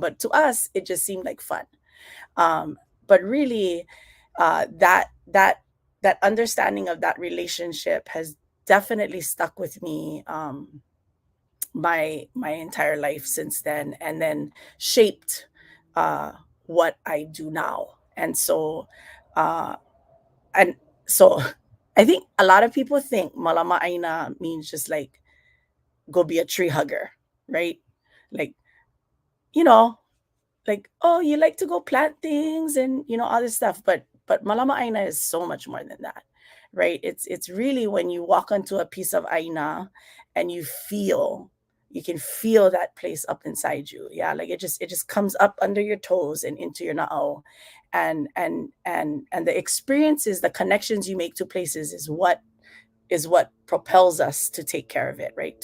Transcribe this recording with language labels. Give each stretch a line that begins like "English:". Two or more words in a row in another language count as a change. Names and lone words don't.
English: But to us, it just seemed like fun. But really, that understanding of that relationship has definitely stuck with me my entire life since then, and then shaped what I do now. And so I think a lot of people think
Hawaiian: Mālama ʻāina
English: means just go be a tree hugger, right? Oh, you like to go plant things and all this stuff, but
Hawaiian: Mālama ʻāina
English: is so much more than that, right? It's really when you walk onto a piece of ʻāina and you can feel that place up inside you. Yeah, it just comes up under your toes and into your na'au. And the experiences, the connections you make to places is what propels us to take care of it, right?